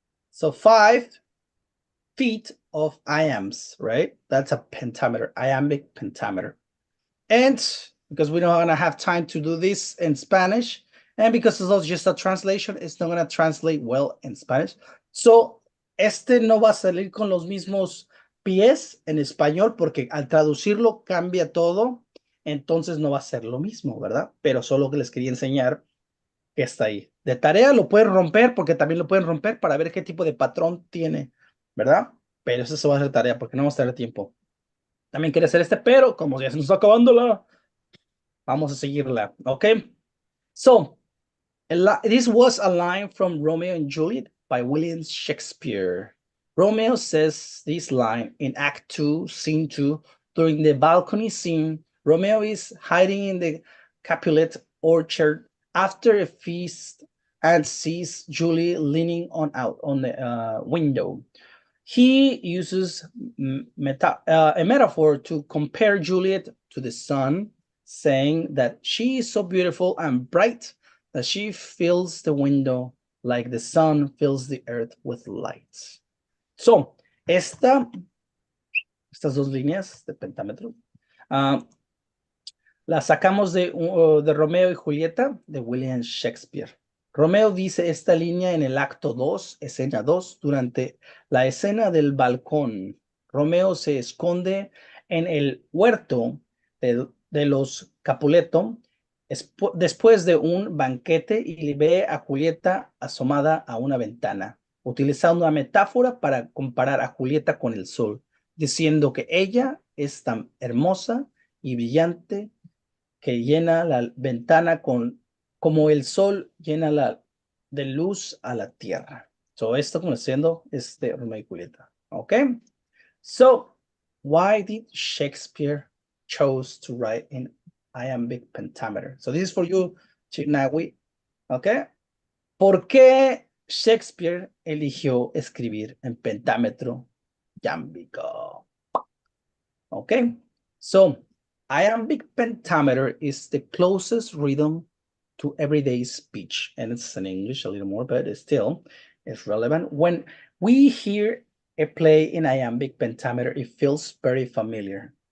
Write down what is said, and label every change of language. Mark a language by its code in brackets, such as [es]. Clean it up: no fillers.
[en] So 5 feet of iambs, right? That's a pentameter, iambic pentameter. And because we're not gonna have time to do this in Spanish, and because it's just a translation, it's not gonna translate well in Spanish. [es] So este no va a salir con los mismos pies en español, porque al traducirlo cambia todo, entonces no va a ser lo mismo, ¿verdad? Pero solo que les quería enseñar que está ahí. De tarea lo pueden romper, porque también lo pueden romper para ver qué tipo de patrón tiene, ¿verdad? Pero eso se va a hacer tarea, porque no vamos a tener tiempo. También quería hacer este, pero como ya se nos está acabando vamos a seguirla, okay? [en] So, this was a line from Romeo and Juliet by William Shakespeare. Romeo says this line in Act 2, Scene 2, during the balcony scene. Romeo is hiding in the Capulet orchard after a feast and sees Julie leaning out on the window. He uses a metaphor to compare Juliet to the sun, saying that she is so beautiful and bright that she fills the window like the sun fills the earth with light. [es] So, estas dos líneas de pentámetro las sacamos de Romeo y Julieta de William Shakespeare. Romeo dice esta línea en el acto 2, escena 2, durante la escena del balcón. Romeo se esconde en el huerto de los Capuleto después de un banquete y ve a Julieta asomada a una ventana, utilizando una metáfora para comparar a Julieta con el sol, diciendo que ella es tan hermosa y brillante que llena la ventana como el sol llena de luz a la tierra. So, esto conociendo Romeo y Julieta. [en] Okay. So, why did Shakespeare chose to write in iambic pentameter? So this is for you, Chignawi. Okay. [es] ¿Por qué Shakespeare eligió escribir en pentámetro yámbico? [en] Okay. So, iambic pentameter is the closest rhythm to everyday speech. And it's in English a little more, but it's relevant. When we hear a play in iambic pentameter, it feels very familiar.